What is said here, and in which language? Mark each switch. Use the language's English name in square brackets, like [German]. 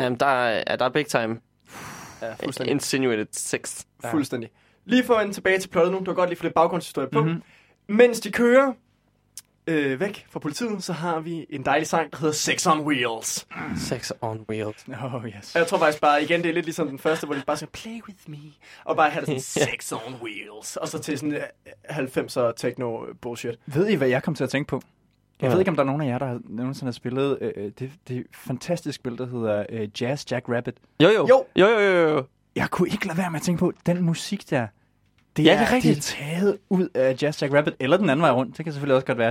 [Danish] Der er big time. Fuldstændig. [English] Insinuated sex. [Danish] Ja. Fuldstændig. Lige for at vende tilbage til plottet nu. Du har godt lige få lidt baggrundshistorie på. Mm-hmm. Mens de kører væk fra politiet, så har vi en dejlig sang, der hedder Sex on Wheels. [English] Sex on Wheels. Oh, yes. [Danish] Jeg tror faktisk bare, igen, det er lidt ligesom den første, hvor de bare siger, [English] play with me. [Danish] Og bare have sådan, Sex on Wheels. Og så til sådan 90'er techno bullshit. Ved I, hvad jeg kom til at tænke på? Jeg ved ikke, om der er nogen af jer, der nogensinde har spillet det fantastiske spil, der hedder Jazz Jack Rabbit. Jo. Jeg kunne ikke lade være med at tænke på den musik der. Det er rigtigt. Det er taget ud af Jazz Jack Rabbit, eller den anden vej rundt. Det kan selvfølgelig også godt være.